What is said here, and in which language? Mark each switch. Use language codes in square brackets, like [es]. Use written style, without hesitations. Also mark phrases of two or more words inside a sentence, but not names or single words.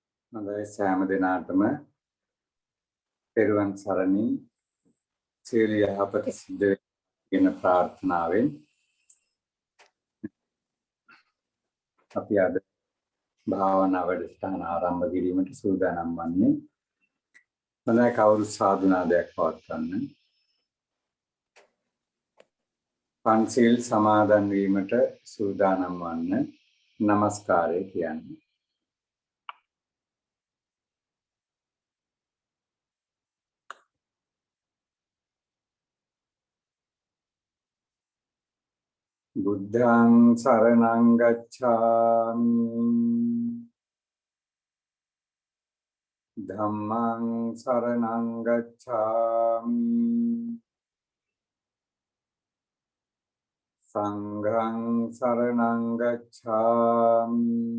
[si] හොඳයි සෑම දිනාටම පෙරවන් සරණින් සියලු යහපත සිද්ධ වෙන ප්‍රාර්ථනාවෙන් අපි අද භාවනා වැඩසටහන ආරම්භ කිරීමට සූදානම් වන්නේ. හොඳයි කවුරු සාදුනාදයක් පවත්වන්න. පන්සිල් සමාදන් වීමට සූදානම් වන්න. නමස්කාරය කියන්නේ. [pi] බුද්ධං සරණං ගච්ඡාමි ධම්මං සරණං ගච්ඡාමි සංඝං සරණං ගච්ඡාමි